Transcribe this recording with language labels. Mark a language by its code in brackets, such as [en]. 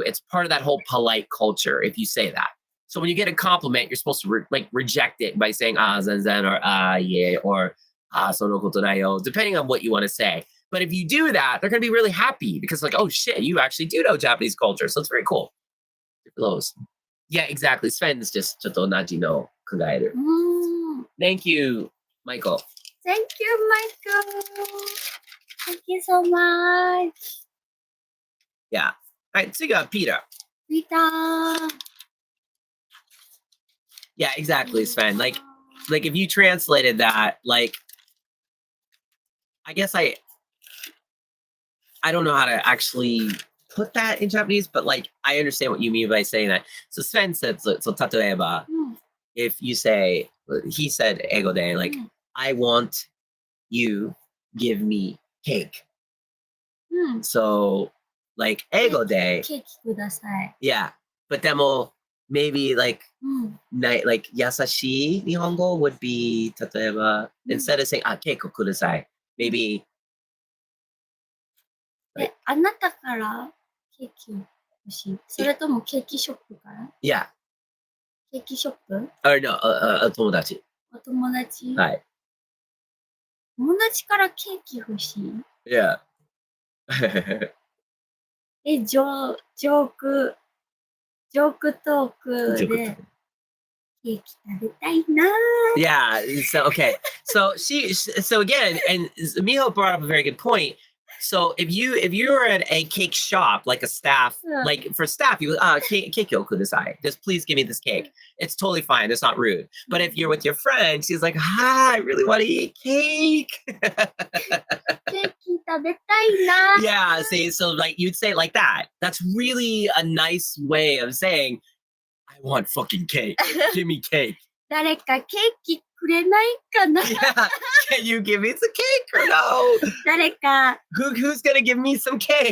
[en] It's part of that whole polite culture if you say that. So when you get a compliment, you're supposed to reject it by saying [ja] zen zen [en] or yeah or [ja] sono koto nai yo, [en] depending on what you want to say. But if you do that, they're going to be really happy because, like, oh shit, you actually do know Japanese culture. So it's very cool. Those. Yeah, exactly. Sven's just [ja] ちょっと同じの考える. [en] Thank you, Michael. Thank you, Michael. Thank you so much. Yeah. All right, so you got Peter. Peter. Yeah, exactly, Sven. Like if you translated that, like, I guess I don't know how to actually put that in Japanese, but, like, I understand what you mean by saying that. So Sven said, so [ja] 例えば, [en] if you say, he said, [ja] ego de, [en] like, I want you give me cake. So, like, ego de. [ja] Cake ください. [en] Yeah. But demo, maybe, like, like, [ja] yasashi Nihongo [en] would be, [ja] 例えば, [en] instead of saying, [ja] cake をください, [en] maybe, [ja] あなたからケーキを欲しい。それともケーキショップから [en] Yeah. [ja] ケーキショップ [en] Or no, [ja] 友達。お友達はい。友達からケーキ欲しい [en] Yeah. [ja] ジョークトークでケーキ食べたいな [en] Yeah. So, okay. So again, and Miho brought up a very good point. So if you're at a cake shop, like a staff, like for staff, you [ja] cake yo kudasai. [en] Just please give me this cake. It's totally fine. It's not rude. But if you're with your friend, she's like, I really want to eat cake. [ja] ケーキ食べたいな [en] Yeah, see, so like you'd say it like that. That's really a nice way of saying, I want fucking cake. Give me cake. [ja] 誰かケーキくれないかな [en] Yeah, can you give me some cake or no? [ja] 誰か [en] Who's gonna give me some cake?